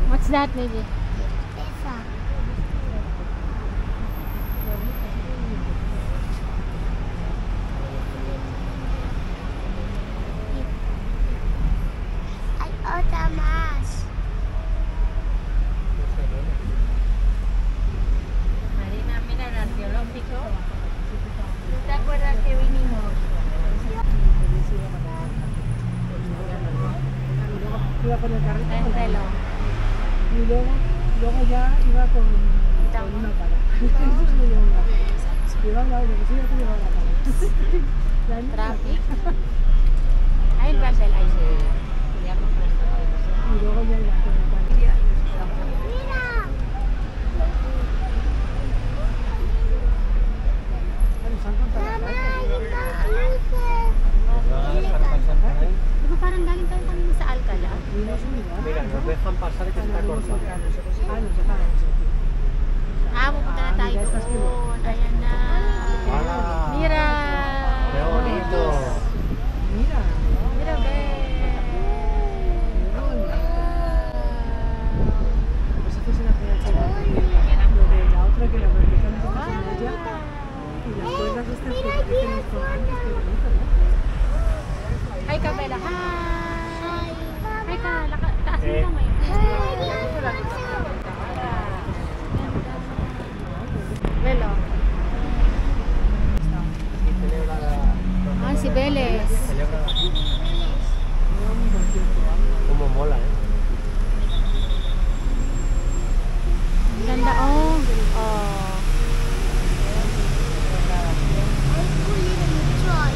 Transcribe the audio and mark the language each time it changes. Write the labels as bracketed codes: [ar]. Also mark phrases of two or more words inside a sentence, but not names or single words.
[en] that, baby? [es] Pesa. Hay otra más. Marina, mira el arqueológico. ¿No te acuerdas que vinimos? Iba con el carrito. El reloj. Y luego ya iba con una pala. Eso se lo llevó una pala. Llevaba la otra, que sí, ya te llevaba la pala. [tl] Traffic. Ayun ba, Bel? Ayun. [es] Y luego ya iba con el carrito. Mira. Bueno, se han contado las Mamá, cosas. hay más luces. [tl] Di ba parang galing tayo kanina sa Alcala? [es] Y no es unidad. Mira, nos dejan pasar que está cortado. Ah, nos dejaron eso. [tl] Ah, pupunta na tayo doon. Ayan na. ¡Hala! [es] Mira! ¡Qué bonito! Mira. Mira, Bel. Pues esto es una PH. Lo de la otra que la vertical está en ella. Y las cuerdas estas que tienen con antes, qué bonito, ¿no? [tl] Hi ka, Bella. Hi! Hi ka. Taas mo kamay. Bella. [es] Y celebra [tl] Ah, si Beles. [es] celebra cómo mola, ¿eh? [tl] Ang ganda, oh. Oh. Ang kulit nito ay